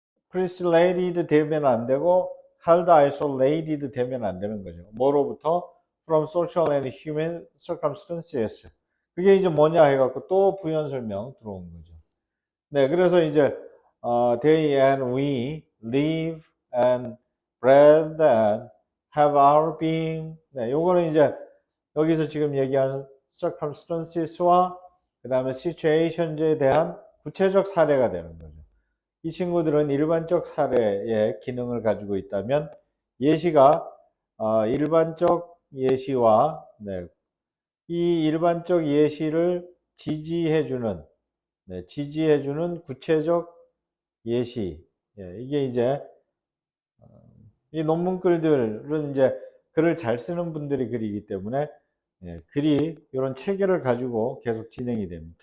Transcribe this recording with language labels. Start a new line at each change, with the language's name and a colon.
Korean: precipitated 되면 안 되고
English: held isolated
Korean: 되면 안 되는 거죠. 뭐로부터?
English: from social and human circumstances.
Korean: 그게 이제 뭐냐 해갖고 또 부연 설명 들어온 거죠. 네, 그래서 이제
English: they and we live and breathe and have our being.
Korean: 네, 요거는 이제 여기서 지금 얘기하는 circumstances와 그 다음에 situations에 대한 구체적 사례가 되는 거죠. 이 친구들은 일반적 사례의 기능을 가지고 있다면 예시가 일반적 예시와 네, 이 일반적 예시를 지지해주는 지지해주는 구체적 예시 이게 이제 이 논문글들은 이제 글을 잘 쓰는 분들이 글이기 때문에 글이 이런 체계를 가지고 계속 진행이 됩니다.